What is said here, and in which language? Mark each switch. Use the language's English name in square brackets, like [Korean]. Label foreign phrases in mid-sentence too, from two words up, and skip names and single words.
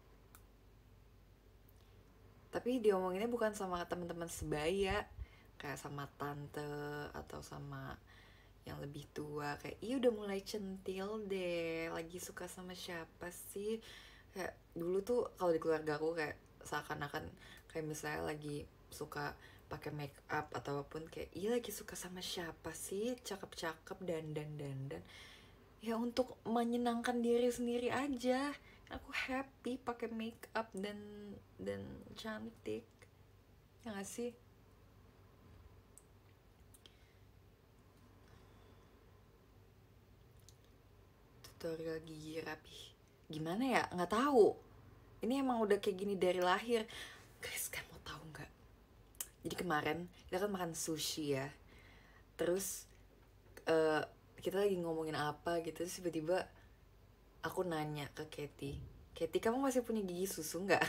[Indonesian] Tapi diomonginnya bukan sama teman-teman sebaya, kayak sama tante atau sama yang lebih tua, kayak udah mulai centil deh, lagi suka sama siapa sih. Kayak dulu tuh kalau di keluarga aku kayak seakan-akan kayak misalnya lagi suka pakai [English] make up [Indonesian] atau apapun, kayak lagi suka sama siapa sih, cakep-cakep, dandan ya untuk menyenangkan diri sendiri aja. Aku happy pakai [English] make up [Indonesian] dan cantik, ya gak sih? Tutorial gigi rapi gimana ya, nggak tahu. Ini emang udah kayak gini dari lahir. Guys, kamu tahu nggak, jadi kemarin kita kan makan sushi ya, terus kita lagi ngomongin apa gitu, terus tiba-tiba aku nanya ke Katy, kamu masih punya gigi susu nggak?